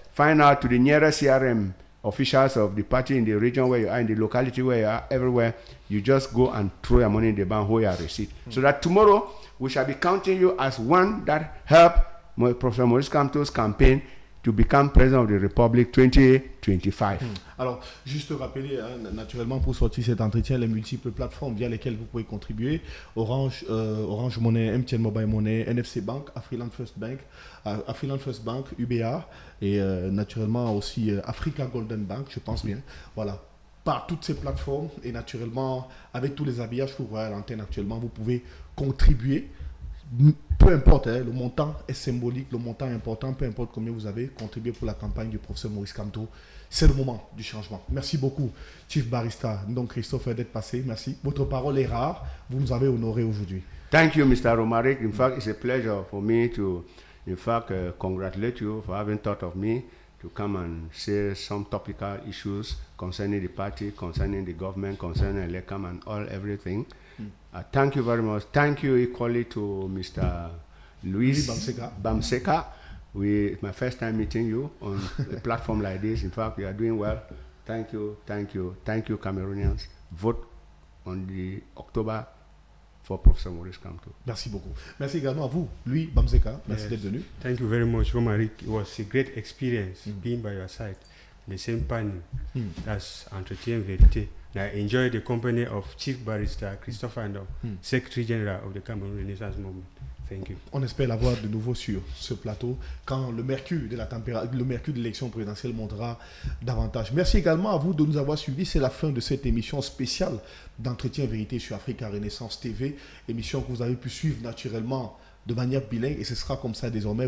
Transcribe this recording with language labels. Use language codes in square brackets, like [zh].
[en] Find out to the nearest CRM officials of the party in the region where you are, in the locality where you are, everywhere. You just go and throw your money in the bank, hold your receipt. So that tomorrow we shall be counting you as one that helped Professor Maurice Kamto's campaign to become president of the Republic 2025. [fr] Alors, juste rappeler, naturellement, pour sortir cet entretien, les multiples plateformes via lesquelles vous pouvez contribuer: Orange Money, MTN Mobile Money, NFC Bank, Afriland First Bank, UBA, et naturellement aussi Africa Golden Bank, je pense bien. Voilà. Par toutes ces plateformes, et naturellement, avec tous les habillages que vous voyez à l'antenne actuellement, vous pouvez contribuer. Peu importe, le montant est symbolique, le montant est important, peu importe combien vous avez contribué pour la campagne du professeur Maurice Kamto. C'est le moment du changement. Merci beaucoup, Chief Barista Ndong Christopher, d'être passé. Merci. Votre parole est rare. Vous nous avez honoré aujourd'hui. [en] Thank you, Mr. Romaric. In fact, it's a pleasure for me to, congratulate you for having thought of me to come and say some topical issues concerning the party, concerning the government, concerning Electoral and everything. Thank you very much. Thank you equally to Mr. Luis Bamseka. It's my first time meeting you on a platform like this. In fact, you are doing well. Thank you, Cameroonians. Vote on the October for Professor Maurice Kamto. [fr] Merci beaucoup. Merci également à vous, Louis Bamseka. Merci d'être venu. [en] Thank you very much, Romaric. It was a great experience being by your side. The same panel as Entretien Verite. I enjoyed the company of Chief Barrister Christopher Ndong, Secretary General of the Cameroon Renaissance Movement. Thank you. [fr] On espère l'avoir de nouveau sur ce plateau quand le mercure de l'élection présidentielle montera davantage. Merci également à vous de nous avoir suivis. C'est la fin de cette émission spéciale d'Entretien Vérité sur Africa Renaissance TV, émission que vous avez pu suivre naturellement de manière bilingue, et ce sera comme ça désormais.